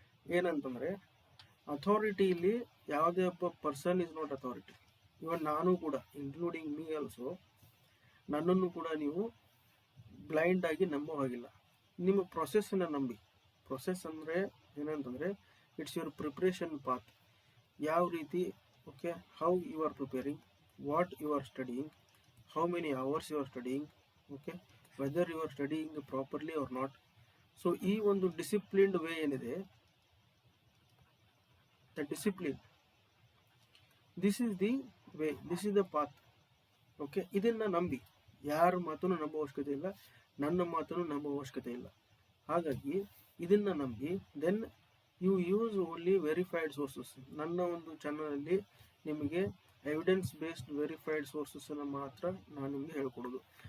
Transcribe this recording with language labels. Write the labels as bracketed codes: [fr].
[kn] ಏನಂತಂದರೆ, ಅಥಾರಿಟಿಯಲ್ಲಿ ಯಾವುದೇ ಒಬ್ಬ [en] Person is not authority. [kn] ಇವನ್ ನಾನು ಕೂಡ, [en] including me also, [kn] ನನ್ನನ್ನು ಕೂಡ ನೀವು ಬ್ಲೈಂಡ್ ಆಗಿ ನಂಬೋ ಹಾಗಿಲ್ಲ. ನಿಮ್ಮ ಪ್ರೊಸೆಸ್ಸನ್ನು ನಂಬಿ. ಪ್ರೊಸೆಸ್ ಅಂದರೆ ಏನಂತಂದರೆ, [en] It's your preparation path. [kn] ಯಾವ ರೀತಿ, [en] Okay, how you are preparing, what you are studying, how many hours you are studying, okay, whether you are studying properly or not. So [kn] ಈ ಒಂದು ಡಿಸಿಪ್ಲಿನ್ಡ್ ವೇ ಏನಿದೆ, [en] the discipline, this is the way, this is the path. [kn] Okay, ಇದನ್ನು ನಂಬಿ. ಯಾರ ಮಾತನ್ನು ನಂಬೋ ಅವಶ್ಯಕತೆ ಇಲ್ಲ, ನನ್ನ ಮಾತನ್ನು ನಂಬೋ ಅವಶ್ಯಕತೆ ಇಲ್ಲ. ಹಾಗಾಗಿ ಇದನ್ನು ನಂಬಿ [en] Then you use only verified sources. [kn] ನನ್ನ ಒಂದು ಚಾನಲಲ್ಲಿ ನಿಮಗೆ ಎವಿಡೆನ್ಸ್ ಬೇಸ್ಡ್ ವೆರಿಫೈಡ್ ಸೋರ್ಸಸ್ಸನ್ನು ಮಾತ್ರ ನಾನು ನಿಮಗೆ ಹೇಳ್ಕೊಡೋದು.